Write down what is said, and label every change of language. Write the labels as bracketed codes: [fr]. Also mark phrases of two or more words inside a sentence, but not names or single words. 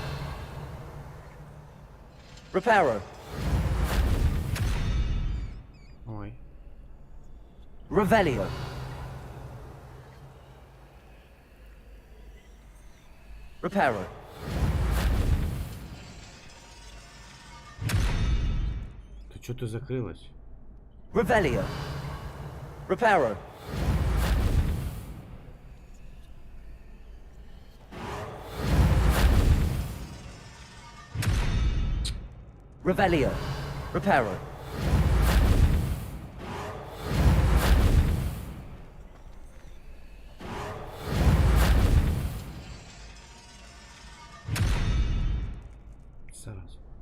[la] Reparo. [ru] Ой. [la] Revelio. Reparo. [ru] Ты что-то закрылась? [la] Revelio. Reparo. Revelio. Reparo. [uk] Зараз.